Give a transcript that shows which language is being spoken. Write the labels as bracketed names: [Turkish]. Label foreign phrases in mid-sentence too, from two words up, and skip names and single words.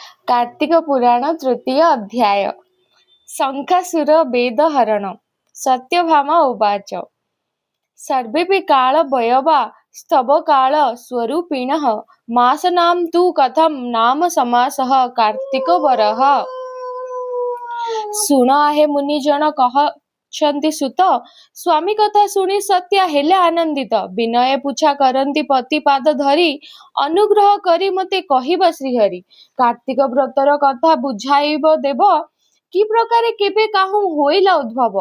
[Sanskrit] कार्तिक पुराण तृतीय अध्याय। शंखासुर वेदहरण। सत्यभामा उवाच। सर्वेऽपि कालभैरवा स्तव काल स्वरूपिणः मासनां तु कथं नाम समासः कार्तिकवरः। [Odia] ଶୁଣ ଆହେ ମୁନିଜନ କହଛନ୍ତି ସୁତ। ସ୍ୱାମୀ କଥା ଶୁଣି ସତ୍ୟା ହେଲେ ଆନନ୍ଦିତ। ବିନୟ ପୁଛା କରନ୍ତି ପତି ପାଦ ଧରି। ଅନୁଗ୍ରହ କରି ମତେ କହିବ ଶ୍ରୀହରି। କାର୍ତ୍ତିକ ବ୍ରତର କଥା ବୁଝାଇବ ଦେବ। କି ପ୍ରକାରେ କେବେ କାହୁଁ ହୋଇଲା ଉଦ୍ଭବ।